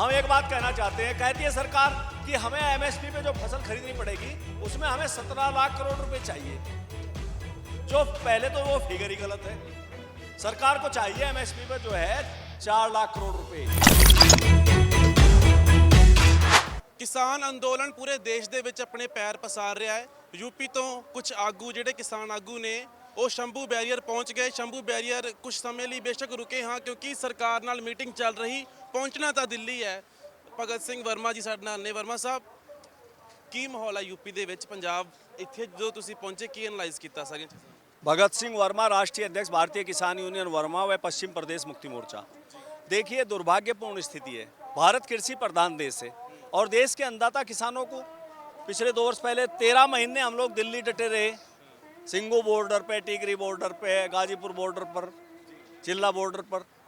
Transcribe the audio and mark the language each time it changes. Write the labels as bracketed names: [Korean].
[Hindi] हम एक बात कहना चाहते हैं, कहती है सरकार कि हमें एमएसपी पे जो फसल खरीदनी पड़ेगी उसमें हमें 17 लाख करोड़ रुपए चाहिए। जो पहले तो वो फिगर ही गलत है। सरकार को चाहिए एमएसपी पे जो है 4 लाख करोड़ रुपए। [Punjabi] किसान अंदोलन पूरे देश ਦੇ ਵਿੱਚ ਆਪਣੇ ਪੈਰ ਪਸਾਰ ਰਿਹਾ ਹੈ। यूपी ਤੋਂ ਕੁਝ ਆਗੂ ਜਿਹੜੇ ਕਿਸਾਨ ਆਗੂ ਨੇ ਉਹ ਸ਼ੰਭੂ ਬੈਰੀਅਰ ਪਹੁੰਚ ਗਏ। ਸ਼ੰਭੂ ਬੈਰੀਅਰ ਕੁਝ ਸਮੇਂ ਲਈ ਬੇਸ਼ੱਕ ਰੁਕੇ ਹਾਂ ਕਿਉਂਕਿ ਸਰਕਾਰ ਨਾਲ ਮੀਟਿੰਗ ਚੱਲ ਰਹੀ, ਪਹੁੰਚਣਾ ਤਾਂ ਦਿੱਲੀ ਹੈ। ਭਗਤ ਸਿੰਘ ਵਰਮਾ ਜੀ ਸਾਡੇ ਨਾਲ ਨੇ। ਵਰਮਾ ਸਾਹਿਬ, ਕੀ ਮਾਹੌਲ ਹੈ यूपी ਦੇ ਵਿੱਚ? ਪੰਜਾਬ ਇੱਥੇ ਜਦੋਂ ਤੁਸੀਂ ਪਹੁੰਚੇ ਕੀ ਐਨਾਲਾਈਜ਼ ਕੀਤਾ ਸਾਰੀਆਂ ਚੀਜ਼ਾਂ? [Hindi] भगत सिंह वर्मा राष्ट्रीय अध्यक्ष भारतीय किसान यूनियन वर्मा व पश्चिम प्रदेश मुक्ति मोर्चा। देखिए, दुर्भाग्यपूर्ण स्थिति है। भारत कृषि प्रधान देश है और देश के अन्नदाता किसानों को पिछले 2 वर्ष पहले 13 महीने हम लोग दिल्ली डटे रहे। सिंगू बॉर्डर पे, टिकरी बॉर्डर पे, गाजीपुर बॉर्डर पर, चिल्ला बॉर्डर पर।